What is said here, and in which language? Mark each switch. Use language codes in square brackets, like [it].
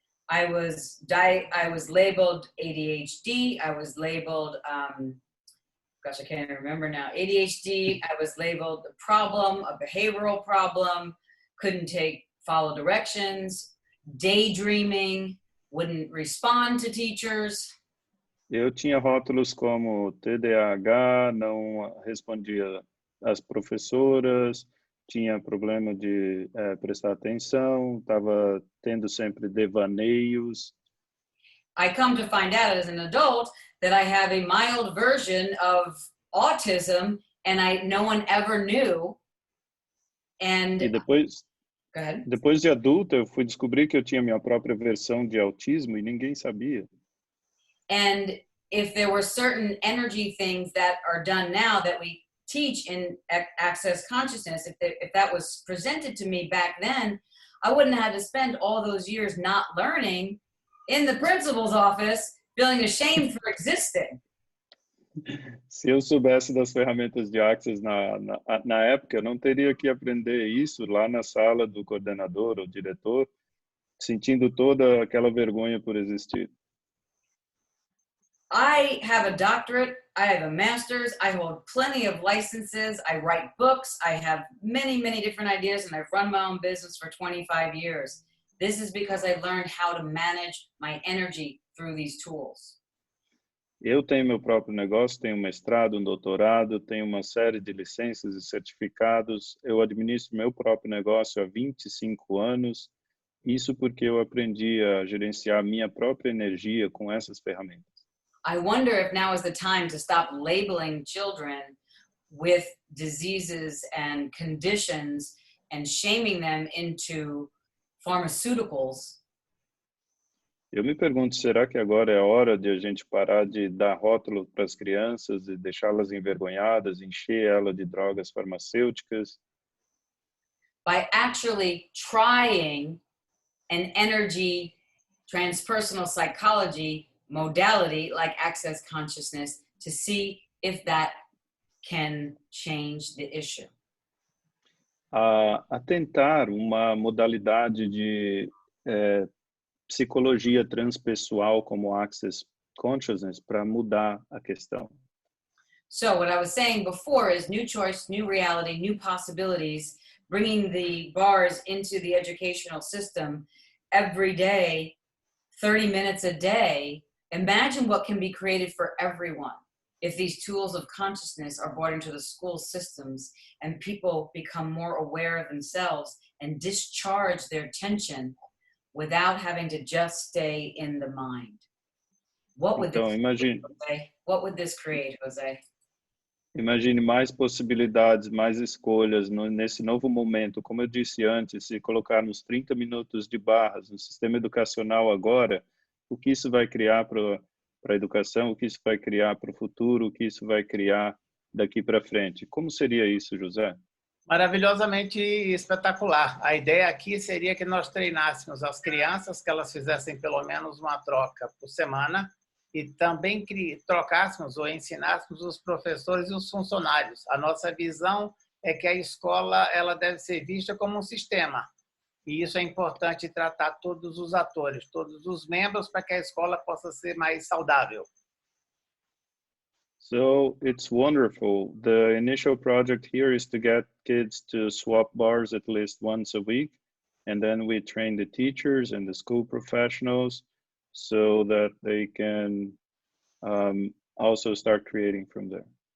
[en] I was labeled ADHD. I was labeled, gosh, I can't even remember now. ADHD. I was labeled a problem, a behavioral problem. Couldn't follow directions. Daydreaming. Wouldn't respond to teachers. [pt] Eu tinha rótulos como TDAH, não respondia às professoras, tinha problema de prestar atenção, estava tendo sempre devaneios. [en] I come to find out as an adult that I have a mild version of autism and no one ever knew. And [pt] E depois, [en] go ahead. [pt] depois de adulta, eu fui descobrir que eu tinha minha própria versão de autismo e ninguém sabia. [en] And if there were certain energy things that are done now that we teach in Access Consciousness, if that was presented to me back then, I wouldn't have had to spend all those years not learning in the principal's office, feeling ashamed for existing. [pt] Se eu soubesse das ferramentas de Access na época, eu não teria que aprender isso lá na sala do coordenador ou diretor, sentindo toda aquela vergonha por existir. [en] I have a doctorate, I have a master's, I hold plenty of licenses, I write books, I have many, many different ideas, and I've run my own business for 25 years. This is because I learned how to manage my energy through these tools. [pt] Eu tenho meu próprio negócio, tenho um mestrado, um doutorado, tenho uma série de licenças e certificados. Eu administro meu próprio negócio há 25 anos. Isso porque eu aprendi a gerenciar minha própria energia com essas ferramentas. [en] I wonder if now is the time to stop labeling children with diseases and conditions and shaming them into pharmaceuticals. [pt] Eu me pergunto, será que agora é a hora de a gente parar de dar rótulo para as crianças e deixá-las envergonhadas, encher elas de drogas farmacêuticas? [en] By actually trying an energy transpersonal psychology modality like access consciousness to see if that can change the issue. [pt] A tentar uma modalidade de psicologia transpessoal como access consciousness para mudar a questão. [en] So what I was saying before is new choice, new reality, new possibilities, bringing the bars into the educational system every day, 30 minutes a day. Imagine what can be created for everyone if these tools of consciousness are brought into the school systems and people become more aware of themselves and discharge their tension without having to just stay in the mind. What would [pt] Então, imagine, Jose? [en] What would this create, Jose? [pt] imagine mais possibilidades, mais escolhas nesse novo momento. Como eu disse antes, se colocarmos 30 minutos de barras no sistema educacional agora, o que isso vai criar para a educação, o que isso vai criar para o futuro, o que isso vai criar daqui para frente. Como seria isso, José? Maravilhosamente espetacular. A ideia aqui seria que nós treinássemos as crianças, que elas fizessem pelo menos uma troca por semana, e também trocássemos ou ensinássemos os professores e os funcionários. A nossa visão é que a escola ela deve ser vista como um sistema. E isso é importante tratar todos os atores, todos os membros, para que a escola possa ser mais saudável. [en] So it's wonderful. The initial project here is to get kids to swap bars at least once a week. And then we train the teachers and the school professionals so that they can also start creating from there.